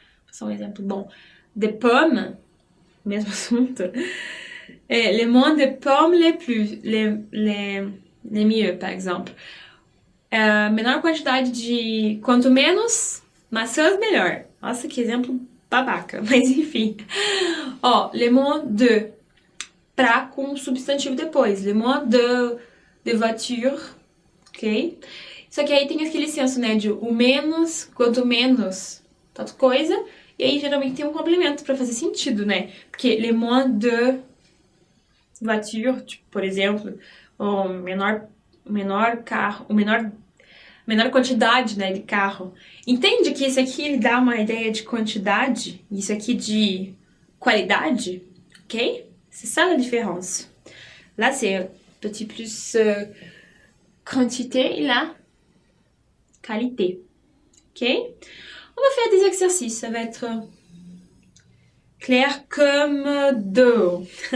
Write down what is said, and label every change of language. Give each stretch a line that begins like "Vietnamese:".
Portuguese: Só um exemplo bom.
French: De pommes,
Portuguese: mesmo assunto.
French: Les moins de pommes, les mieux, par exemple.
Portuguese: Menor quantidade de... Quanto menos maçãs, melhor. Nossa, que exemplo babaca. Mas enfim. Ó,
French: les moins de...
Portuguese: Pra com substantivo depois.
French: Les moins de voiture. Ok?
Portuguese: Só que aí tem aquele senso, né? De o menos, quanto menos, tal coisa. E aí geralmente tem um complemento pra fazer sentido, né? Porque
French: les moins de voiture,
Portuguese: tipo, por exemplo, o menor carro, menor quantidade, né, de carro. Entende que esse aqui ele dá uma ideia de quantidade, isso aqui de qualidade, ok?
French: C'est ça la différence. Là, c'est un petit plus quantité et là, qualité. Ok? On va faire des exercices, ça va être clair comme d'eau.